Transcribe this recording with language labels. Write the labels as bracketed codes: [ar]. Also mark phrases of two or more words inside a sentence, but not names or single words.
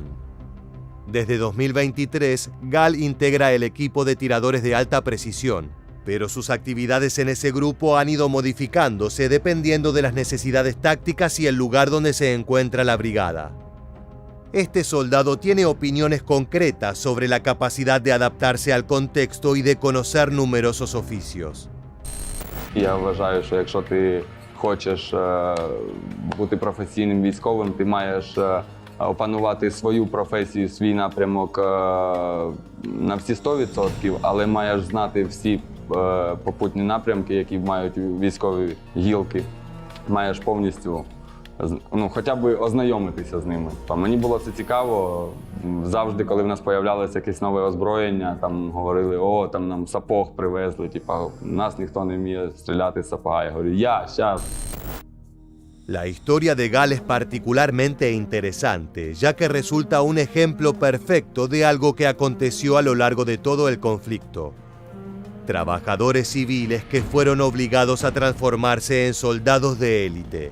[es] Desde 2023, Gal integra el equipo de tiradores de alta precisión, pero sus actividades en ese grupo han ido modificándose dependiendo de las necesidades tácticas y el lugar donde se encuentra la brigada. Este soldado tiene opiniones concretas sobre la capacidad de adaptarse al contexto y de conocer numerosos oficios. [uk] Я вважаю, що якщо ти хочеш бути професійним військовим, ти маєш опанувати свою професію, свій напрямок на всі 100%, але маєш знати всі попутні напрямки, які мають військові гілки. Маєш повністю хоча б ознайомитися з ними. Мені було це цікаво. Завжди, коли в нас з'являлося якесь нове озброєння, там говорили, там нам сапог привезли, нас ніхто не вміє стріляти з сапога. Я говорю, щас. [es] La historia de Gal es particularmente interesante, ya que resulta un ejemplo perfecto de algo que aconteció a lo largo de todo el conflicto. Trabajadores civiles que fueron obligados a transformarse en soldados de élite.